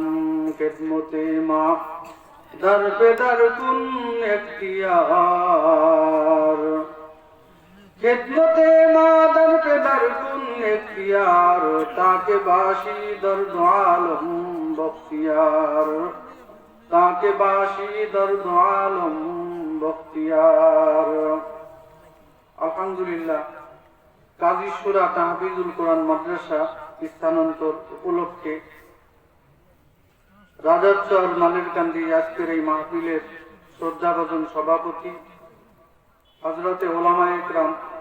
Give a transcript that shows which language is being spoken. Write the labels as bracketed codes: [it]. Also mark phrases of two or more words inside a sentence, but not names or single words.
[fa] خدمت ما در بدر کن اختیار خدمت ما در بدر کن اختیار تاکہ باشی درد عالم بختیار تاکہ باشی درد عالم بختیار. [bn] আলহামদুলিল্লাহ কাজীশুরা তাহফিজুল কোরআন মাদ্রাসা স্থানান্তর উপলক্ষে রাজারচর মালেরকান্দি আজকের এই মাহফিলের শ্রদ্ধাভাজন সভাপতি হযরতে ওলামায়ে ইকরাম,